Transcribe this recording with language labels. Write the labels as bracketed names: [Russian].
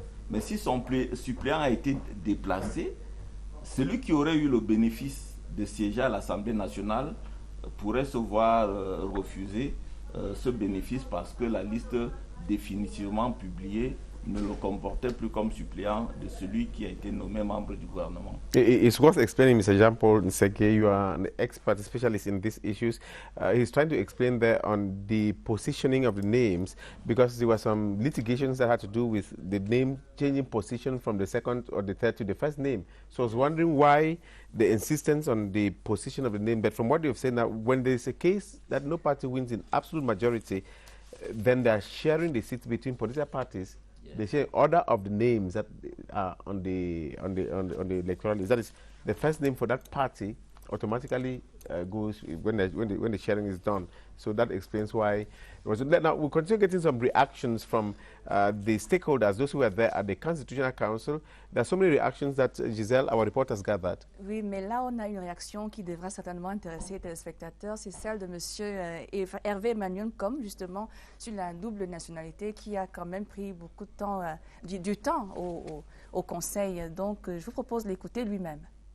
[French] Mais si son suppléant a été déplacé, celui qui aurait eu le bénéfice de siéger à l'Assemblée nationale pourrait se voir refuser ce bénéfice, parce que la liste définitivement publiée ne le comportait plus comme suppléant de celui qui a été nommé membre du gouvernement. [English] It's worth explaining, Mr. Jean-Paul Nseke. You are an expert, specialist in these issues. He's trying to explain there on the positioning of the names, because there were some litigations that had to do with the name changing position from the second or the third to the first name. So I was wondering why the insistence on the position of the name. But from what you've said now, when there is a case that no party wins in absolute majority, then they are sharing the seats between political parties. They share order of the names that are on the electoral list. That is, the first name for that party automatically goes when the sharing is done. So that explains why it was. Now we'll continue getting some reactions from the stakeholders, those who were there at the Constitutional Council. There are so many reactions that Giselle, our reporter, has gathered. [French] Oui, mais là on a une réaction qui devra certainement intéresser les téléspectateurs. C'est celle de Monsieur Hervé Emmanuel Comme, justement sur la double nationalité, qui a quand même pris beaucoup de temps, du temps au Conseil. Donc je vous propose de l'écouter lui-même.